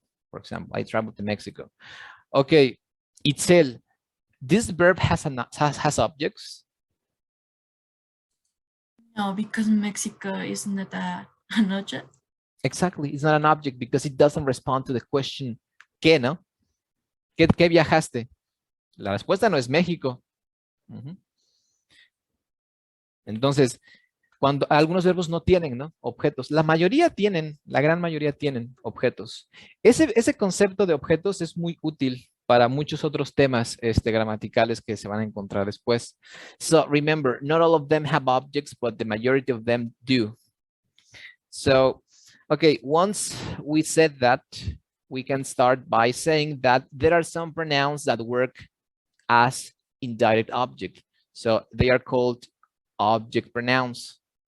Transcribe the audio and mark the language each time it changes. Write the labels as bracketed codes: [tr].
[en] For example, I traveled to Mexico. Okay, Itzel, this verb has objects. No, because Mexico is not an object. Exactly, it's not an object because it doesn't respond to the question [es] ¿qué, no? ¿Qué viajaste? La respuesta no es México. Entonces, cuando algunos verbos no tienen, ¿no? Objetos. La mayoría tienen, la gran mayoría tienen objetos. Ese concepto de objetos es muy útil para muchos otros temas gramaticales que se van a encontrar después. [en] So remember, not all of them have objects, but the majority of them do. So, okay, once we said that, we can start by saying that there are some pronouns that work as indirect object. So they are called object pronouns.